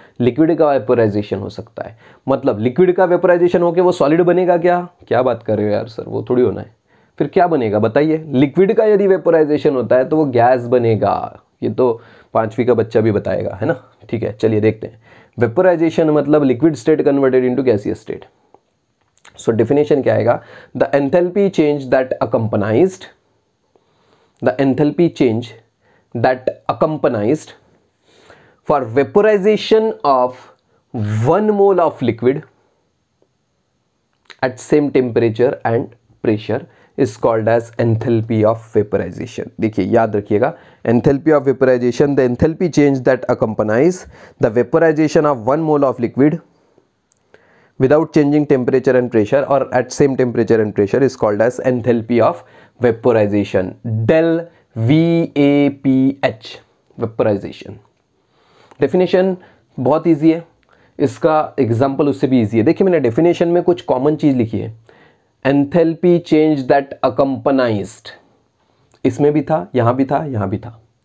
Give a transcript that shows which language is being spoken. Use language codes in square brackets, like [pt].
[hi] Liquid का vaporisation हो सकता है। मतलब लिक्विड का वेपोराइजेशन होकर वो सॉलिड बनेगा क्या? क्या बात कर रहे हो यार सर, वो थोड़ी होना है। फिर क्या बनेगा बताइए? लिक्विड का यदि वेपोराइजेशन होता है तो वो गैस बनेगा। ये तो 5वीं का बच्चा भी बताएगा, है ना? ठीक है, चलिए देखते हैं। [en] Vaporization मतलब liquid state converted into gaseous state. [hi] So definition क्या आएगा? [en] The enthalpy change that accompanied, the enthalpy change that accompanied for vaporization of 1 mole of liquid at same temperature and pressure is called as enthalpy of vaporization. [hi] देखिए याद रखिएगा, [en] enthalpy of vaporization, the enthalpy change that accompanies the vaporization of 1 mole of liquid without changing temperature and pressure or at same temperature and pressure is called as enthalpy of vaporization. del VAPH vaporization. [hi] Definition बहुत easy है, इसका example उससे भी easy है। देखिए मैंने definition में कुछ कॉमन चीज लिखी है, [en] enthalpy change that accompanied, [hi] इसमें भी था, यहां भी था, यहां भी था।